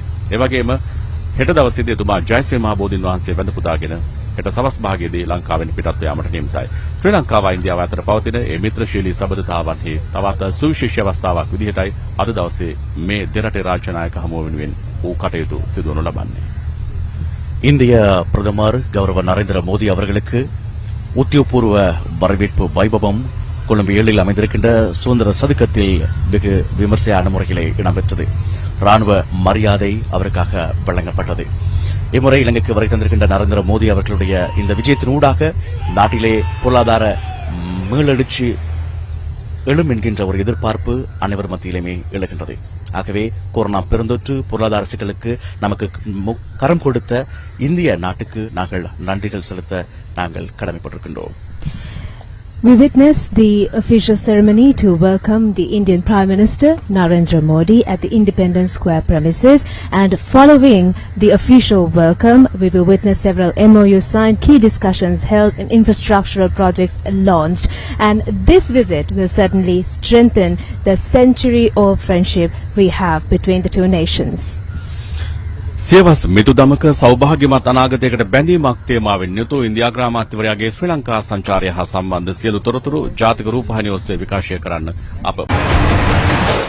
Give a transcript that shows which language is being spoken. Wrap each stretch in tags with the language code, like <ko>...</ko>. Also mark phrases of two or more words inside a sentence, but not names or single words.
<si>ඒ වගේම හෙට දවසේදී එතුමා ජයශ්‍රී මහ බෝධීන් වහන්සේ වැඳ පුදාගෙන හෙට සවස් භාගයේදී ලංකාවෙන් පිටත් යාමට නියමිතයි. ශ්‍රී ලංකාව ඉන්දියාව අතර පවතින මේ මිත්‍රශීලී සබඳතාවන්හි තවත් සුවිශේෂී අවස්ථාවක් විදිහටයි අද දවසේ මේ දෙරටේ රාජ්‍ය නායක හමුව වෙනුවෙන් වූ කටයුතු සිදු වනු ලබන්නේ.</si> <ta>இந்திய பிரதமர் கௌரவ நரேந்திர மோடி அவர்களுக்கு உத்தியோகபூர்வ வரவேற்பு வைபவம் கொழும்பு 7 அமைந்திருக்கின்ற சுதந்திர சதுக்கத்தில் வெகு விமர்சையான முறையிலே இடம்பெற்றது. ராணுவ மரியாதை அவருக்காக வழங்கப்பட்டது. இம்முறை இலங்கைக்கு வருகை தந்திருக்கின்ற நரேந்திர மோடி அவர்களுடைய இந்த விஜயத்தின் ஊடாக நாட்டிலே பொருளாதார மீளெழுச்சி எழும் என்கின்ற ஒரு எதிர்பார்ப்பு அனைவர் மத்தியிலுமே எழுகின்றது. ஆகவே கொரோனா பெருந்தொற்று பொருளாதார சிக்கலுக்கு நமக்கு கரம் கொடுத்த இந்திய நாட்டுக்கு நாங்கள் நன்றிகள் செலுத்த நாங்கள் கடமைப்பட்டிருக்கின்றோம்.</ta> <en>We witnessed the official ceremony to welcome the Indian Prime Minister Narendra Modi at the Independence Square premises, and following the official welcome, we will witness several MOUs signed, key discussions held, and infrastructural projects launched. And this visit will certainly strengthen the century-old friendship we have between the two nations.</en> <si>සියවස් මිතුදමක සෞභාග්‍යමත් අනාගතයකට බැඳීමක් තේමාවෙන් යුතු ඉන්දියා අග්‍රාමාත්‍යවරයාගේ ශ්‍රී ලංකා සංචාරය හා සම්බන්ධ සියලු තොරතුරු ජාතික රූපවාහිනිය ඔස්සේ විකාශය කරන්න අප</si>